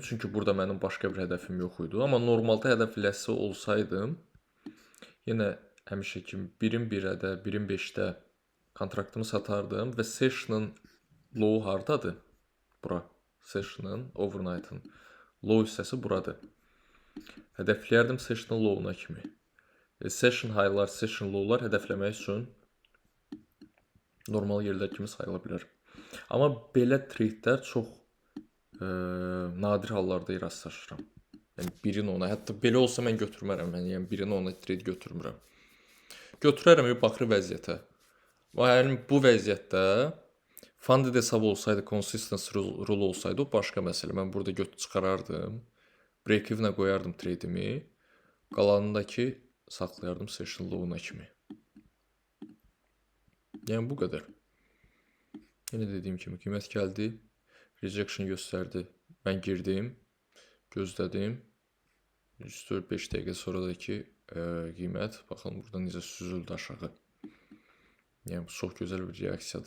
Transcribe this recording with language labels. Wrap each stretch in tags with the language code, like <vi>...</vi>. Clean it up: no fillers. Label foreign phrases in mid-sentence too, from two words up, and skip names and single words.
<az>Çünki burada mənim başqa bir hədəfim yox idi. Amma normalda hədəfləsi olsaydım, yenə həmişə kimi 1-in 1-də, 1-in 5-də kontraktımı satardım və</az> <en>session'ın low</en> <az>hardadır? Bura.</az> <en>Session'ın, overnight'ın low</en> <az>hissəsi buradır. Hədəfləyərdim</az> <en>session'ın low-una</en> <az>kimi.</az> <en>Session high'lar, session low-lar</en> <az>hədəfləmək üçün normal yerlər kimi sayıla bilər. Amma belə trade'lər çox nadir hallarda rastlaşıram. Yəni 1-in 10-a, hətta belə olsa mən götürmərəm. Yəni 1-in 10-a trade götürmürəm. Götürərəm baxır vəziyyətə. Yəni bu vəziyyətdə funded hesab olsaydı,</az> <en>consistency rule</en> <az>olsaydı o başqa məsələ. Mən burada çıxarardım. Break-even'ə qoyardım trade'imi. Qalanındakı saxlayardım</az> <en>session low-una</en> <az>kimi. Yəni bu qədər. Yenə dediyim kimi qiymət gəldi. Rejection göstərdi. Mən girdim. Gözlədim. 3-4-5 dəqiqə sonradakı qiymət. Baxın burada necə süzüldü aşağı. Yəni bu çox gözəl bir reaksiyadır.</az>